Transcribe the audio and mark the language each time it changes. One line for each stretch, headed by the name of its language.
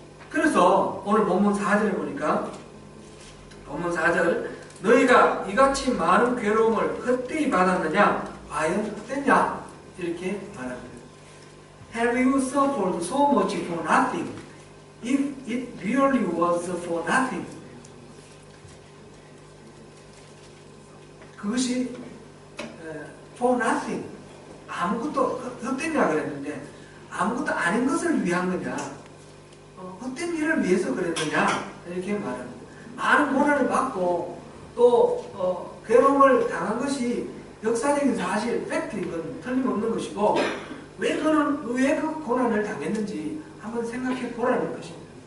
Korean: 그래서 오늘 본문 4절에 보니까 본문 4절 너희가 이같이 많은 괴로움을 헛되이 받았느냐? 과연 헛됐냐? 이렇게 말합니다.
English: Have you suffered so much for nothing? If it really was for nothing.
Korean: 그것이
English: for nothing.
Korean: 아무것도 헛되냐 그랬는데 아무것도 아닌 것을 위한 거냐, 헛된 일을 위해서 그랬느냐 이렇게 말합니다. 많은 고난을 받고 또 괴로움을 당한 것이 역사적인 사실, 팩트인 건 틀림없는 것이고 왜 그 고난을 당했는지 한번 생각해 보라는 것입니다.